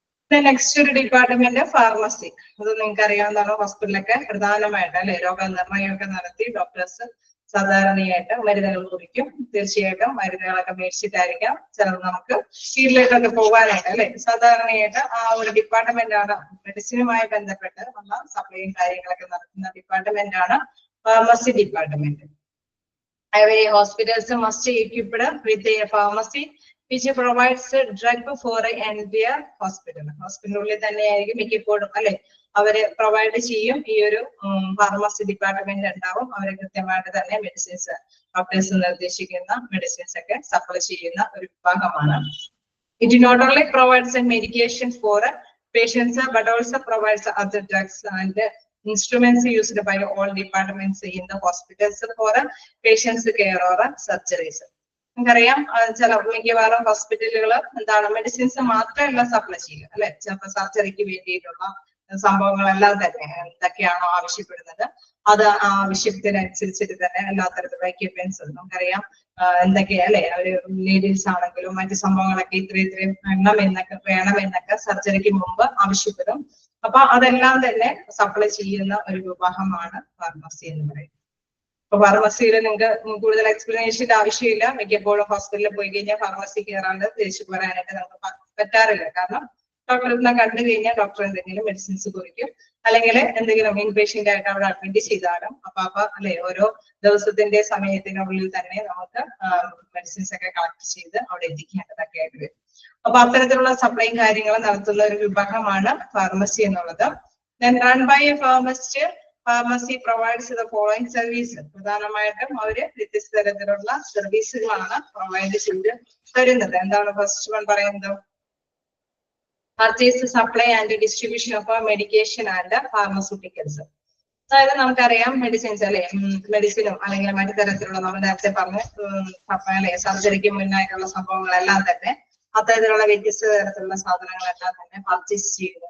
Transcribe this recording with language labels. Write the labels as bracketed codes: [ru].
[ml] Next ഒരു department pharmacy. അത് നിങ്ങൾക്ക് അറിയാവുന്നതാണ്, ഹോസ്പിറ്റലൊക്കെ പ്രധാനമായിട്ട് അല്ലെ രോഗനിർണയമൊക്കെ നടത്തി ഡോക്ടേഴ്സ് സാധാരണയായിട്ട് മരുന്നുകൾ കുറിക്കും. തീർച്ചയായിട്ടും മരുന്നുകളൊക്കെ മേടിച്ചിട്ടായിരിക്കാം ചിലത് നമുക്ക് വീട്ടിലേക്കൊക്കെ പോകാനായിട്ട് അല്ലെ. സാധാരണയായിട്ട് ആ ഒരു ഡിപ്പാർട്ട്മെന്റ് ആണ് മെഡിസിനുമായി ബന്ധപ്പെട്ട് ഉള്ള സപ്ലൈയും കാര്യങ്ങളൊക്കെ നടത്തുന്ന ഡിപ്പാർട്ട്മെന്റ് ആണ് pharmacy department. [en] Hospitals must equipped with a pharmacy which provides drug for their hospital. [ml] ഹോസ്പിറ്റലിനുള്ളിൽ തന്നെയായിരിക്കും മിക്കപ്പോഴും അല്ലെ അവര് പ്രൊവൈഡ് ചെയ്യും. ഈ ഒരു ഫാർമസി ഡിപ്പാർട്ട്മെന്റ് ഉണ്ടാവും. അവരെ കൃത്യമായിട്ട് തന്നെ മെഡിസിൻസ് ഡോക്ടേഴ്സ് നിർദ്ദേശിക്കുന്ന മെഡിസിൻസ് ഒക്കെ സപ്ലൈ ചെയ്യുന്ന ഒരു വിഭാഗമാണ്. [en] It not only provides a medication for patients but also provides other drugs and instruments used by all departments in the hospitals for patients care or surgeries. [ml] നമുക്കറിയാം ചില മിക്കവാറും ഹോസ്പിറ്റലുകൾ എന്താണ് മെഡിസിൻസ് മാത്രമല്ല സപ്ലൈ ചെയ്യുക അല്ലെ. ചിലപ്പോൾ സർജറിക്ക് വേണ്ടിയിട്ടുള്ള സംഭവങ്ങളെല്ലാം തന്നെ എന്തൊക്കെയാണോ ആവശ്യപ്പെടുന്നത് അത് ആവശ്യത്തിനനുസരിച്ചിട്ട് തന്നെ എല്ലാ തരത്തിലുള്ള എക്യുപ്മെന്റ്സ് നമുക്കറിയാം എന്തൊക്കെയാ അല്ലെ ഒരു നീഡിൽസ് ആണെങ്കിലും മറ്റു സംഭവങ്ങളൊക്കെ ഇത്രയും വേണമെന്നൊക്കെ സർജറിക്ക് മുമ്പ് ആവശ്യപ്പെടും. അപ്പൊ അതെല്ലാം തന്നെ സപ്ലൈ ചെയ്യുന്ന ഒരു വിഭാഗമാണ് ഫാർമസി എന്ന് പറയുന്നത്. അപ്പൊ ഫാർമസിയിൽ നിങ്ങൾക്ക് കൂടുതൽ എക്സ്പ്ലനേഷന്റെ ആവശ്യമില്ല. മിക്കപ്പോഴും ഹോസ്പിറ്റലിൽ പോയി കഴിഞ്ഞാൽ ഫാർമസി കയറാണ്ട് തിരിച്ചു പോരാനായിട്ട് നമുക്ക് പറ്റാറില്ല. കാരണം ഡോക്ടറിനെ കണ്ടു കഴിഞ്ഞാൽ ഡോക്ടർ എന്തെങ്കിലും മെഡിസിൻസ് കുറിക്കും, അല്ലെങ്കിൽ എന്തെങ്കിലും ഇൻപേഷ്യന്റ് ആയിട്ട് അവിടെ അഡ്മിറ്റ് ചെയ്താലും അപ്പൊ അല്ലെ ഓരോ ദിവസത്തിന്റെ സമയത്തിനുള്ളിൽ തന്നെ നമുക്ക് മെഡിസിൻസ് ഒക്കെ കളക്ട് ചെയ്ത് അവിടെ എത്തിക്കേണ്ടതൊക്കെ ആയിട്ട് വരും. അപ്പൊ അത്തരത്തിലുള്ള സപ്ലൈയും കാര്യങ്ങളും നടത്തുന്ന ഒരു വിഭാഗമാണ് ഫാർമസി എന്നുള്ളത്. [en] Then run by a pharmacist, pharmacy provides the following service. [ml] പ്രധാനമായിട്ടും അവര് വ്യത്യസ്ത തരത്തിലുള്ള സർവീസുകളാണ് പ്രൊവൈഡ് ചെയ്ത് തരുന്നത്. എന്താണ് ഫസ്റ്റ് വൺ പറയുന്നത്? [en] Purchase, supply and distribution of medication and pharmaceuticals. [ml] അതായത് നമുക്കറിയാം മെഡിസിൻസ് അല്ലെ, മെഡിസിനും അല്ലെങ്കിൽ മറ്റു തരത്തിലുള്ള നമ്മൾ നേരത്തെ പറഞ്ഞ അല്ലെ സർജറിക്ക് മുന്നായിട്ടുള്ള സംഭവങ്ങളെല്ലാം തന്നെ അത്തരത്തിലുള്ള വ്യത്യസ്ത തരത്തിലുള്ള സാധനങ്ങളെല്ലാം തന്നെ പർച്ചേസ് ചെയ്യുന്നു.